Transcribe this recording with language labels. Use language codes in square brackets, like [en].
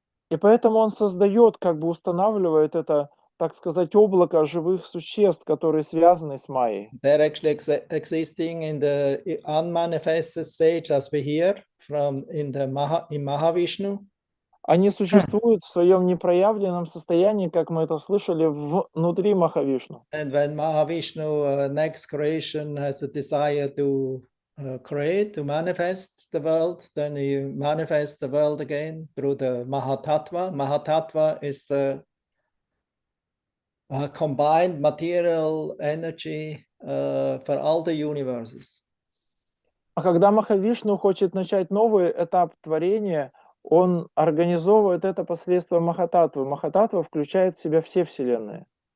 [ru] И поэтому он создает, как бы устанавливает это, так сказать, облако живых существ, которые связаны с Майей. [en] They're actually existing in the unmanifested stage, as we hear in Mahavishnu. [ru] Они существуют в своем непроявленном состоянии, как мы это слышали, внутри Махавишну. [en] And when Mahavishnu, next creation, has a desire to create, to manifest the world, then he manifests the world again through the Mahatattva. Mahatattva is the combined material energy for all the universes. [ru] А когда Махавишну хочет начать новый этап творения, он организовывает это посредством Махататтвы. Махататтва включает в себя все вселенные.